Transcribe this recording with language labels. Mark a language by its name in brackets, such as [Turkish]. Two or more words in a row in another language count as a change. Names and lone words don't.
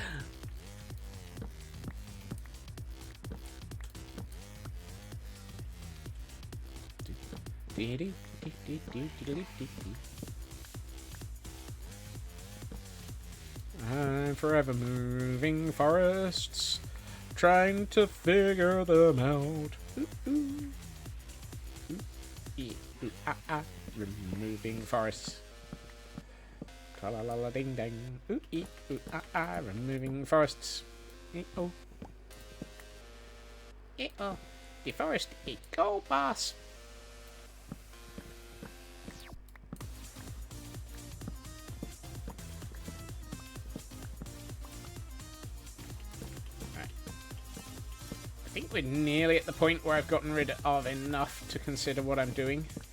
[English] I'm forever moving forests, trying to figure them out. ooh, ah, ah. Removing forests. Tra la la la ding dang. Ooh, ooh, ah, ah. Removing forests. Oh. Oh. Deforest it. Go, boss. I think we're nearly at the point where I've gotten rid of enough to consider what I'm doing.